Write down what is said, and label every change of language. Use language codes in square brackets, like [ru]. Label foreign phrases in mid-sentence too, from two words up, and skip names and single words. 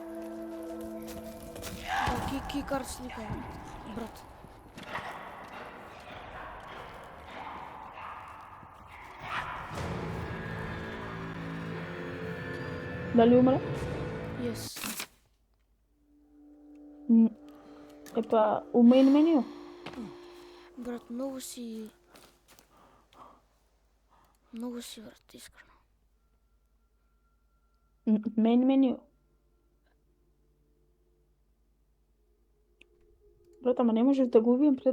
[mk] Че да видам. Кикар слика, брат. Дали умре? [en] Yes. [mk] Епа, [en] у main menu? [mk] Брат, многу си, брат, искрено. [en] Main menu. [mk] Брат, ама не можеш да го убием пред...